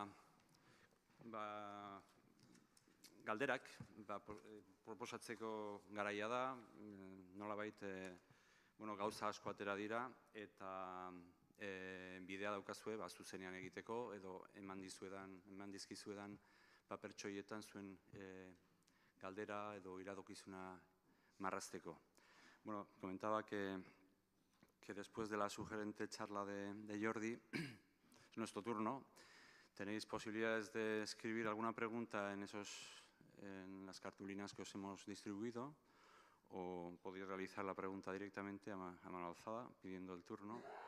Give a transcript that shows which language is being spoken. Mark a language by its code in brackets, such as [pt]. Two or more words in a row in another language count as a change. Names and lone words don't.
[eu] galderak proposatzeko garaia da, nolabait gauza asko atera dira, eta bidea daukazue zuzenean egiteko, edo eman dizkizuedan papertxoietan zuen galdera edo iradokizuna marrazteko. Bueno, [es] comentaba que después de la sugerente charla de Jordi, es nuestro turno, Tenéis posibilidades de escribir alguna pregunta en las cartulinas que os hemos distribuido, o podéis realizar la pregunta directamente a mano alzada, pidiendo el turno.